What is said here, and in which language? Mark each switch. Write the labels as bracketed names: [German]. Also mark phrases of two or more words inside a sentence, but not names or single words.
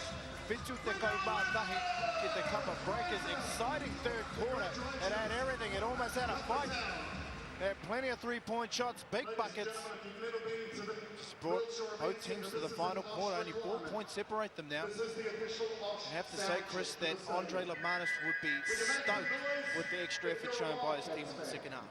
[Māori] Whitu te kaumā tahi ki te kapa Breakers. [English] Exciting third quarter. It had everything. It almost had a fight. They had plenty of three-point shots, big buckets. Just brought both teams to the final quarter. Only 4 points separate them now. I have to say, Chris, that Andre Lamanis would be stoked with the extra effort shown by his team in the second half.